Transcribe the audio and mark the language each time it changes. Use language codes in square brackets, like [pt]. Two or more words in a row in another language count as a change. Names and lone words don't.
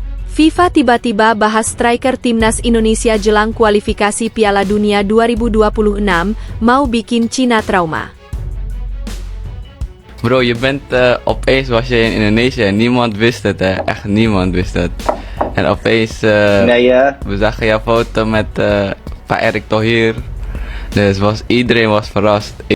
[id] FIFA tiba-tiba bahas striker timnas Indonesia jelang kualifikasi Piala Dunia 2026, mau bikin Cina trauma. [nl] Bro, je bent opeens was je in Indonesië. Niemand wist het, hè. Echt niemand wist het. En opeens we zagen jouw foto met Pak Erick Thohir. Dus iedereen was verrast.